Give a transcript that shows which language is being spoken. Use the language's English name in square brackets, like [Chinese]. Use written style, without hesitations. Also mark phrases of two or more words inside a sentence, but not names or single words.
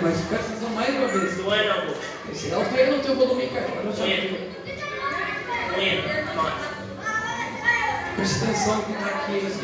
[Portuguese] Mas presta atenção mais uma vez. [Arabic] وين ابوك؟ [Portuguese] Altera no teu volume, cara. [Arabic] وين؟ مات؟ [Portuguese] Presta atenção no que está aqui.